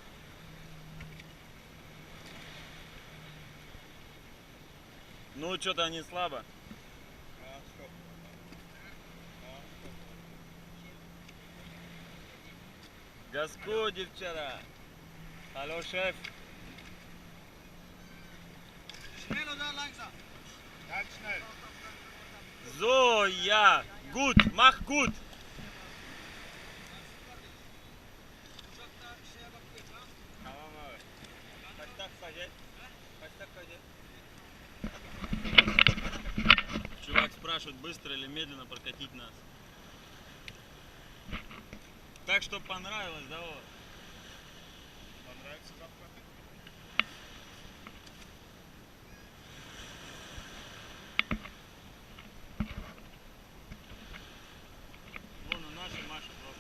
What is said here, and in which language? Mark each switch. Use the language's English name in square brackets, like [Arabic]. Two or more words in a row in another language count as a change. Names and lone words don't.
[Russian] Ну, что-то они слабо. Газку, девчата. Алло, шеф. [German] Schnell oder langsam? Ganz schnell. So, ja. Gut, mach gut. [Turkish] Tamam abi. Kaçta kısaca? Kaçta kısaca? [Russian] Чувак спрашивает, быстро или медленно прокатить нас. Так, что понравилось, да, вот? Понравится завтра? Вон и наши Маша просто.